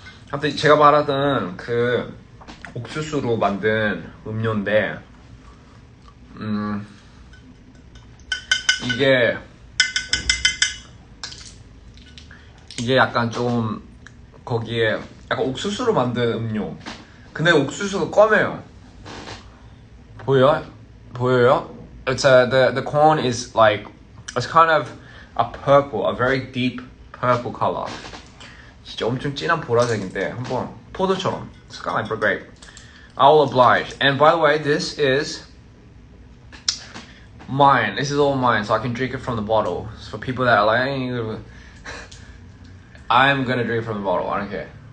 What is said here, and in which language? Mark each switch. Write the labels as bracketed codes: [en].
[ko] 아무튼 제가 말하던 그 옥수수로 만든 음료인데 이게 약간 좀 거기에 약간 옥수수로 만든 음료. 근데 옥수수가 검해요. 보여요? [en] It's the corn is like it's kind of a purple, a very deep purple color. [ko] 진짜 엄청 진한 보라색인데 한번 포도처럼. [en] It's kind of like grape. I'll oblige. And by the way, this is mine. This is all mine, so I can drink it from the bottle. So for people that are like, I'm gonna drink from the bottle. I don't care.